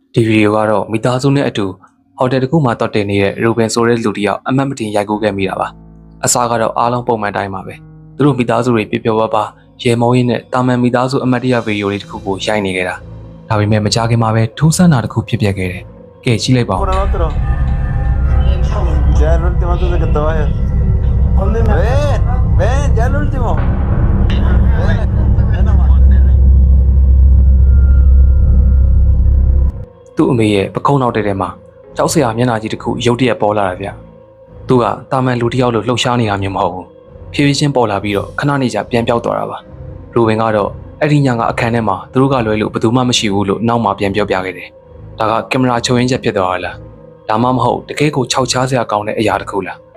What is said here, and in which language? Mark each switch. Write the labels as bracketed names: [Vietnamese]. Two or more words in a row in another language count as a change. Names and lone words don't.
[Burmese] ဒီဗီဒီယိုကတော့မိသားစုနဲ့အတူဟိုတယ်တစ်ခုမှာတက်တင်နေတဲ့ရူဘင်ဆိုတဲ့လူတစ်ယောက်အမတ်မတင်ရိုက်ကူးခဲ့မိတာပါအစားကတော့အားလုံးပုံမှန်တိုင်းပါပဲသူတို့မိသားစုတွေပြပြပပရေမောင်းရင်းနဲ့တာမန်မိသားစုအမတ်တရဗီဒီယိုလေးတစ်ခုကိုရိုက်နေခဲ့တာဒါပေမဲ့မကြခင်မှာပဲထူးဆန်းတာတစ်ခုဖြစ်ပျက်ခဲ့တယ်ကဲကြည့်လိုက်ပါဦး [Spanish] Ya el último antes de que te vayas. Ven, ven, ya el último. Ven nomás. [Burmese] သူ့အမေရဲ့ပခုံးနောက်တဲမှာကြောက်စရာမျက်နှာကြီးတစ်ခုရုတ်တရက်ပေါ်လာတာဗျသူကတာမန်လူတစ်ယောက်လိုလှုပ်ရှားနေတာမျိုးမဟုတ်ဘူးဖြည်းဖြည်းချင်းပေါ်လာပြီးတော့ခဏနေကြပြန်ပြောက်သွားတာပါရူဘင်ကတော့အဲ့ဒီညကအခန်းထဲမှာသူတို့ကလွယ်လို့ဘယ်သူမှမရှိဘူးလို့နောက်မှပြန်ပြောပြခဲ့တယ်ဒါကကင်မရာချုပ်ရင်းချက်ဖြစ်သွားတာလားဒါမှမဟုတ်တကယ်ကိုခြောက်ချားစရာကောင်းတဲ့အရာတစ်ခုလား